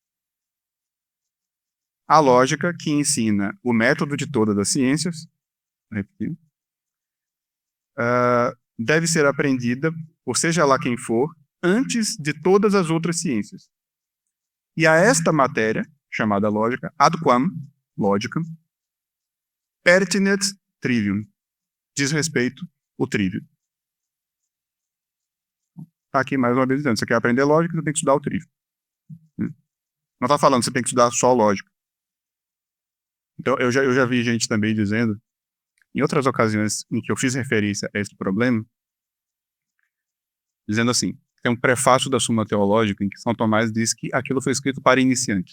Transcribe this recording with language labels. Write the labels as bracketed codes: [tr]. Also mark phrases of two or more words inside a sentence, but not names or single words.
[pt] A lógica que ensina o método de todas as ciências, repetindo, deve ser aprendida, por seja lá quem for, antes de todas as outras ciências. E a esta matéria, chamada lógica, [la] ad quam, lógica, pertinet trivium, [pt] diz respeito o trívio. Está aqui mais uma vez dizendo, você quer aprender lógica, você tem que estudar o trívio. Não está falando que você tem que estudar só lógica. Então, eu já vi gente também dizendo, em outras ocasiões em que eu fiz referência a esse problema, dizendo assim, tem um prefácio da Suma Teológica em que São Tomás diz que aquilo foi escrito para iniciantes.